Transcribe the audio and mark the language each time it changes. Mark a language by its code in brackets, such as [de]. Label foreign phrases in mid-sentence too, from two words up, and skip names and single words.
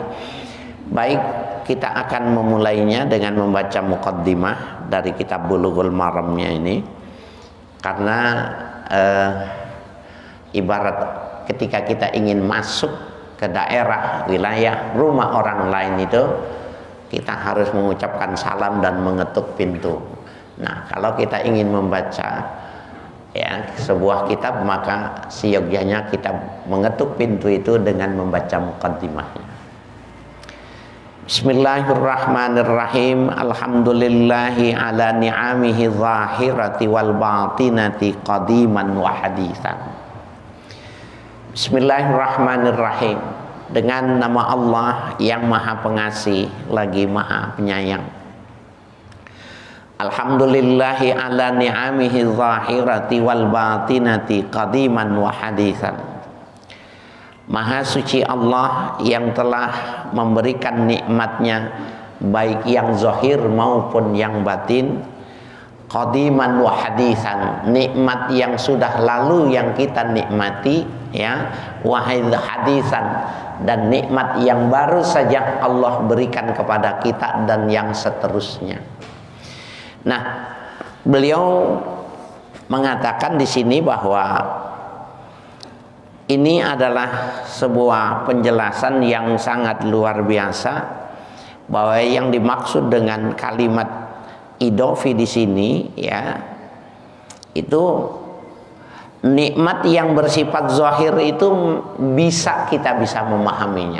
[id] Baik, kita akan memulainya dengan membaca muqaddimah dari kitab Bulughul Maramnya ini, karena ibarat ketika kita ingin masuk ke daerah, wilayah, rumah orang lain itu, kita harus mengucapkan salam dan mengetuk pintu. Nah, kalau kita ingin membaca, ya, sebuah kitab, maka seyogyanya kita mengetuk pintu itu dengan membaca muqaddimahnya. [ar] بسم الله الرحمن الرحيم. الحمد لله على نعمه الظاهرة والباطنة قديما وحديثا. بسم الله الرحمن الرحيم. [id] Dengan nama Allah yang Maha Pengasih lagi Maha Penyayang. [ar] الحمد لله على نعمه الظاهرة والباطنة قديما وحديثا. [id] Maha suci Allah yang telah memberikan nikmatnya baik yang zahir maupun yang batin, [ar] قديما وحديثا, [id] nikmat yang sudah lalu yang kita nikmati, ya, [ar] وحديثا, [id] dan nikmat yang baru saja Allah berikan kepada kita dan yang seterusnya. Nah, beliau mengatakan di sini bahwa ini adalah sebuah penjelasan yang sangat luar biasa, bahwa yang dimaksud dengan kalimat idofi di sini, ya, itu nikmat yang bersifat zahir itu kita bisa memahaminya.